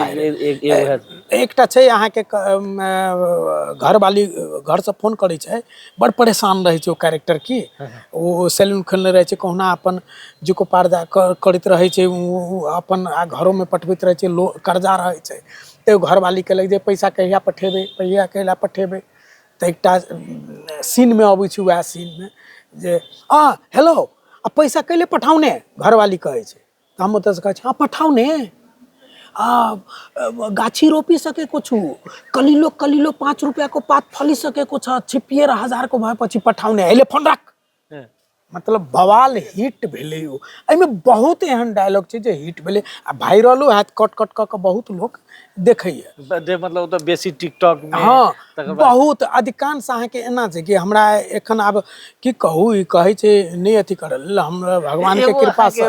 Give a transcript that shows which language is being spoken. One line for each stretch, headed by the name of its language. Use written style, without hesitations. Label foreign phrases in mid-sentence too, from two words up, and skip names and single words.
Maithili: एकटा छै अहाँके घरवाली घर से फोन करै छै, बड़ परेशान रहै छै ओ कैरेक्टर की, ओ सैलून खोलने रहै छै, कहुना अपन जीविकोपार्जन करैत रहै छै, अपन घरोमे पठबैत रहै छै, कर्जा रहै छै, तऽ घरवाली कहलक जे पैसा कहिया पठेबै। तऽ एकटा सीनमे अबै छै, वएह सीनमे जे हेलो आ पैसा कैले पठाउने, घरवाली कहै छै। तऽ हम ओतऽसँ कहै छी हाँ
Nepali: पठाउने, गाछी रोपी सकेको छु, कलिलो 5 रुपैयाको पात फली सकेको छ, छिपिएर 1000 को भएपछि पठाउने, अहिले फोन राख।
Maithili: मतलब बवाल हिट भेलै ओ। एहिमे बहुत एहन डायलॉग छै जे हिट भेलै आ वायरलो हैत, कट कट कऽ के बहुत लोग देखैए। मतलब तो बेसी टिकटॉक में। हाँ, बहुत अधिकांश अहाँके एना छै कि हमरा एखन आब की कहू, ई कहै छै नहि अथी करल, हमरा भगवान के कृपा से